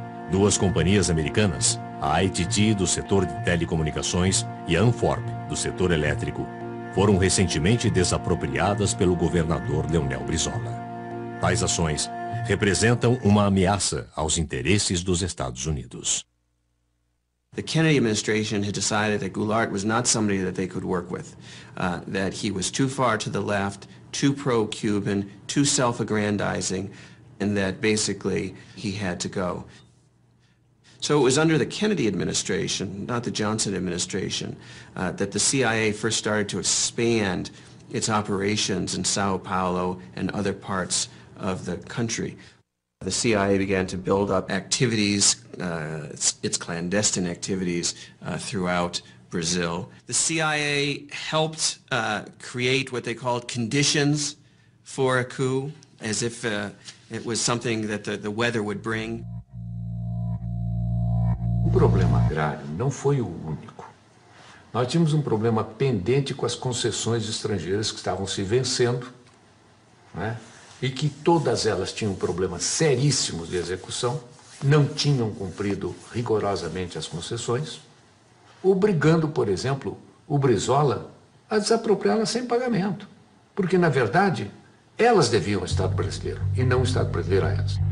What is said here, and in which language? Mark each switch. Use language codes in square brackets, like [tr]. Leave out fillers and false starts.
[pt] Duas companhias americanas, a ITT do setor de telecomunicações e a Anforp do setor elétrico, foram recentemente desapropriadas pelo governador Leonel Brizola. Tais ações representam uma ameaça aos interesses dos Estados Unidos. [en] The Kennedy administration had decided that Goulart was not somebody that they could work with, that he was too far to the left, too pro-Cuban, too self-aggrandizing, and that basically he had to go. So it was under the Kennedy administration, not the Johnson administration, that the CIA first started to expand its operations in Sao Paulo and other parts of the country. The CIA began to build up activities, its clandestine activities throughout Brazil. The CIA helped create what they called conditions for a coup, as if it was something that the weather would bring. [pt] O problema agrário não foi o único. Nós tínhamos um problema pendente com as concessões estrangeiras que estavam se vencendo, né? E que todas elas tinham problemas seríssimos de execução, não tinham cumprido rigorosamente as concessões, obrigando, por exemplo, o Brizola a desapropriá-las sem pagamento, porque, na verdade, elas deviam ao Estado brasileiro e não o Estado brasileiro a elas.